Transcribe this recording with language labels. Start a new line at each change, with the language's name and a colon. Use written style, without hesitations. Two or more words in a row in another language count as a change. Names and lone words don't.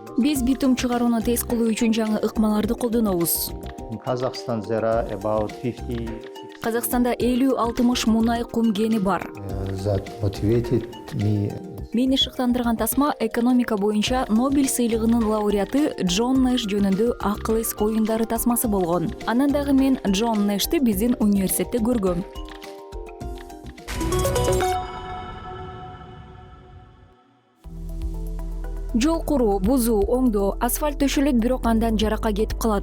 Kyrgyz: Биз битум чыгарууну тез кылуу үчүн жаңы ыкмаларды колдонобуз.
English: In Kazakhstan, there are about 50
Kyrgyz: Казакстанда 50-60 мунай кум кени бар.
English: that motivated me.
Kyrgyz: Мени шыктандырган тасма экономика боюнча Нобель сыйлыгынын лауреаты Джон Нэш жөнүндө акыл эс оюндары тасмасы болгон. Анан дагы мен Джон Нэшти биздин университетте көргөм. Жол куруу, бузуу, оңдоо, асфальт төшөлөт, бирок андан жаракка кетип калат.